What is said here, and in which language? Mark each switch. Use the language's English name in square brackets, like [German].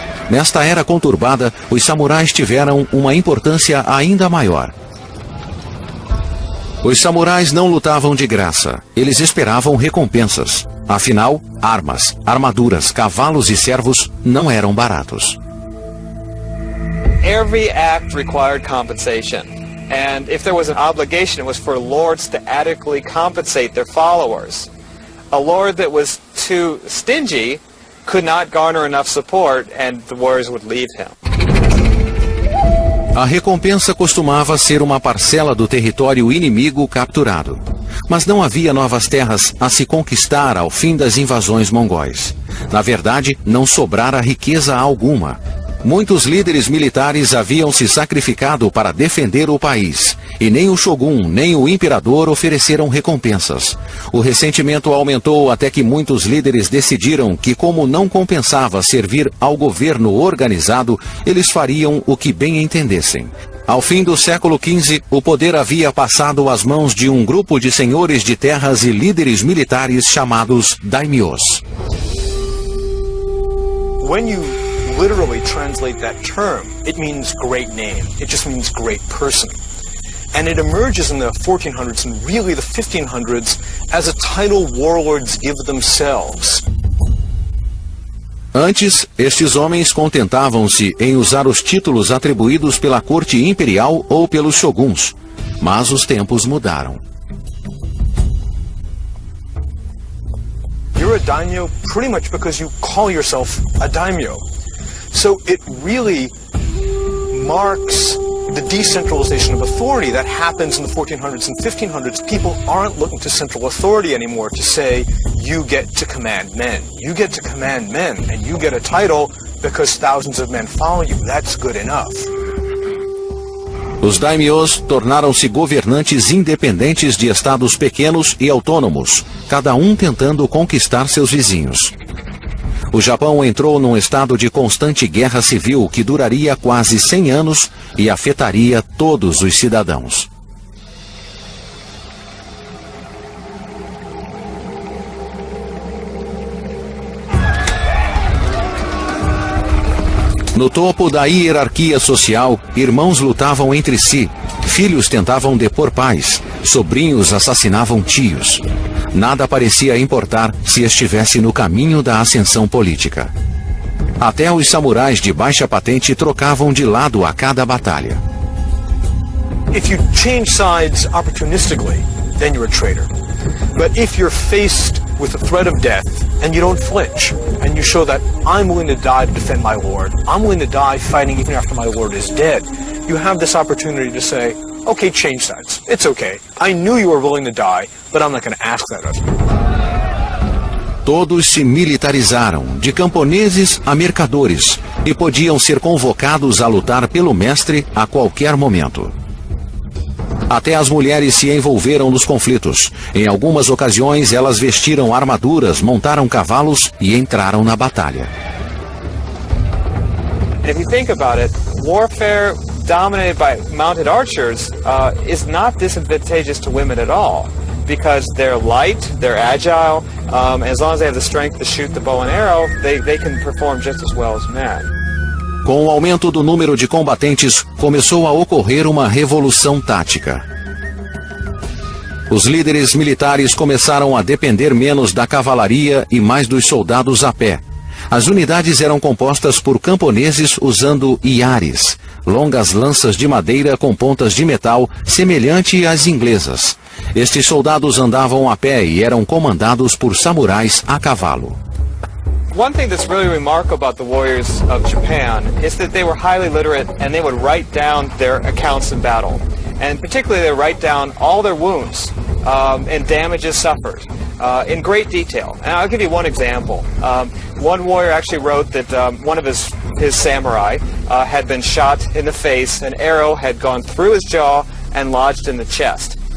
[Portuguese] Nesta era conturbada, os samurais tiveram uma importância ainda maior. Os samurais não lutavam de graça, eles esperavam recompensas. Afinal, armas, armaduras, cavalos e servos não eram baratos. [English] Every act required compensation. And if there was an obligation, it was for lords to adequately compensate their followers. A lord that was too stingy could not garner enough support and the warriors would leave him. [Portuguese] A recompensa costumava ser uma parcela do território inimigo capturado. Mas não havia novas terras a se conquistar ao fim das invasões mongóis. Na verdade, não sobrara riqueza alguma. Muitos líderes militares haviam se sacrificado para defender o país, e nem o shogun nem o imperador ofereceram recompensas. O ressentimento aumentou até que muitos líderes decidiram que, como não compensava servir ao governo organizado, eles fariam o que bem entendessem. Ao fim do século XV, o poder havia passado às mãos de um grupo de senhores de terras e líderes militares chamados daimyos. [English] When you literally translate that term, it means great name. It just means great person. And it emerges in the 1400s and really the 1500s as a title warlords give themselves. [Portuguese] Antes, estes homens contentavam-se em usar os títulos atribuídos pela corte imperial ou pelos shoguns. Mas os tempos mudaram. [English] You're a daimyo pretty much because you call yourself a daimyo. So it really marks the decentralization of authority that happens in the 1400s and 1500s. People aren't looking to central authority anymore to say, you get to command men. You get to command men, and you get a title because thousands of men follow you. That's good enough. [Portuguese] Os daimyos tornaram-se governantes independentes de estados pequenos e autônomos, cada um tentando conquistar seus vizinhos. O Japão entrou num estado de constante guerra civil que duraria quase 100 anos e afetaria todos os cidadãos. No topo da hierarquia social, irmãos lutavam entre si, filhos tentavam depor pais, sobrinhos assassinavam tios. Nada parecia importar se estivesse no caminho da ascensão política. Até os samurais de baixa patente trocavam de lado a cada batalha. [English] If you change sides opportunistically, then you're a traitor. But if you're faced with the threat of death and you don't flinch and you show that I'm willing to die to defend my lord, I'm willing to die fighting even after my lord is dead, you have this opportunity to say, okay, change sides. It's okay. I knew you were willing to die, but I'm not going to ask that of you. [Portuguese] Todos se militarizaram, de camponeses a mercadores, e podiam ser convocados a lutar pelo mestre a qualquer momento. Até as mulheres se envolveram nos conflitos. Em algumas ocasiões, elas vestiram armaduras, montaram cavalos e entraram na batalha. [English] If you think about it, warfare dominated by mounted archers is not disadvantageous to women at all, because they're light, they're agile, as long as they have the strength to shoot the bow and arrow, they can perform just as well as men. [Portuguese] Com o aumento do número de combatentes, começou a ocorrer uma revolução tática. Os líderes militares começaram a depender menos da cavalaria e mais dos soldados a pé. As unidades eram compostas por camponeses usando iares, longas lanças de madeira com pontas de metal semelhante às inglesas. Estes soldados andavam a pé e eram comandados por samurais a cavalo. [English] One thing that's really remarkable about the warriors of Japan is that they were highly literate and they would write down their accounts in battle. And particularly they write down all their wounds and damages suffered in great detail. And I'll give you one example. One warrior actually wrote that one of his samurai had been shot in the face, an arrow had gone through his jaw and lodged in the chest.